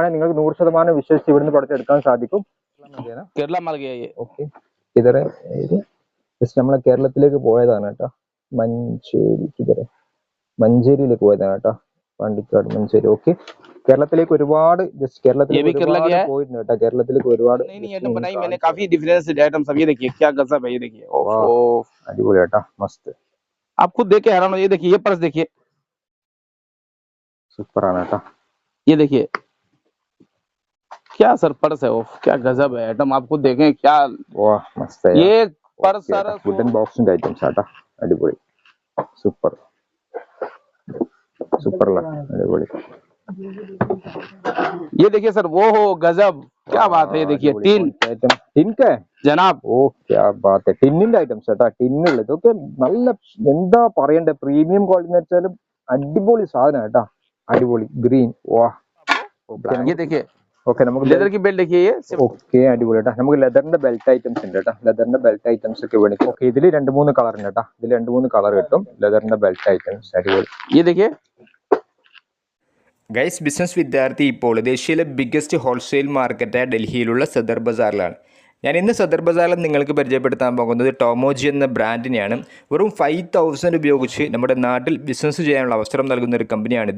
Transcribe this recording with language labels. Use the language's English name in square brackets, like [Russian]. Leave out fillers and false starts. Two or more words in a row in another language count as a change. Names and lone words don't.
[Malayalam] നിങ്ങൾക്ക് 100% വിശ്വസിച്ച് ഇവിടുന്ന് പ്രോഡക്റ്റ് എടുക്കാൻ സാധിക്കും. ഓക്കെ, ഇതരെ ജസ്റ്റ് നമ്മളെ കേരളത്തിലേക്ക് പോയതാണ് കേട്ടോ. മഞ്ചേരിയിലേക്ക് പോയതാണ് കേട്ടോ, പാണ്ടിക്കാട് മഞ്ചേരി. ഓക്കെ, കേരളത്തിലേക്ക് ഒരുപാട് ജസ്റ്റ് കേരളത്തിലേക്ക് പോയിട്ടുണ്ട് കേട്ടോ. കേരളത്തിലേക്ക് ഒരുപാട് അടിപൊളി കേട്ടോ, മസ്ത്. [Hindi] आपको देख के हैरान हो, ये देखिए, ये पर्स देखिए, [Malayalam] സൂപ്പർ ആണ് കേട്ടോ. [Hindi] ये देखिए क्या सर पर्स है, वो क्या गजब है आइटम. आपको देखें क्या, वाह मस्त है ये पर्स सर [English] wooden box [Malayalam] ഐറ്റംസ് ആട്ടോ. അടിപൊളി, സൂപ്പർ സൂപ്പർ അടിപൊളി. [Hindi] ये देखिए सर, वो हो गजब, क्या बात है. ये देखिए टिन [Malayalam] ടിൻകെ [Hindi] जनाब, ओ क्या बात है. [Malayalam] ടിന്നിന്റെ ഐറ്റംസ് കേട്ടോ, ടിന്നുള്ളത്. ഇതൊക്കെ നല്ല എന്താ പറയണ്ടേ, [English] premium quality [Malayalam] എന്ന് വെച്ചാൽ അടിപൊളി സാധനം കേട്ടോ. അടിപൊളി ഗ്രീൻ. വാ [Hindi] ये देखिए [Malayalam] ഓക്കെ, നമുക്ക് [Hindi] लेदर की बेल्ट देखिए. [Malayalam] ഓക്കെ അടിപൊളി കേട്ടോ. നമുക്ക് ലെതറിന്റെ [English] belt items [Malayalam] ഉണ്ട് കേട്ടോ. ലെതറിന്റെ [English] belt items [Malayalam] ഒക്കെ മേടിക്കും. ഓക്കെ, ഇതിൽ 2-3 കളർ ഉണ്ട് കേട്ടോ. ഇതിൽ 2-3 കളർ കിട്ടും ലെതറിന്റെ [English] belt items. [Malayalam] അടിപൊളി. [Hindi] ये देखिए [Malayalam] ഗൈസ്, ബിസിനസ് വിദ്യാർത്ഥി ഇപ്പോൾ ദേശീയയിലെ [English] biggest wholesale market [Malayalam] ഡൽഹിയിലുള്ള സദർ ബസാറിലാണ്. ഞാൻ ഇന്ന് സദർ ബസാറിൽ നിങ്ങൾക്ക് പരിചയപ്പെടുത്താൻ പോകുന്നത് ടോമോജി എന്ന ബ്രാൻഡിനെയാണ്. വെറും 5000 ഉപയോഗിച്ച് നമ്മുടെ നാട്ടിൽ ബിസിനസ് ചെയ്യാനുള്ള അവസരം നൽകുന്ന ഒരു കമ്പനിയാണിത്.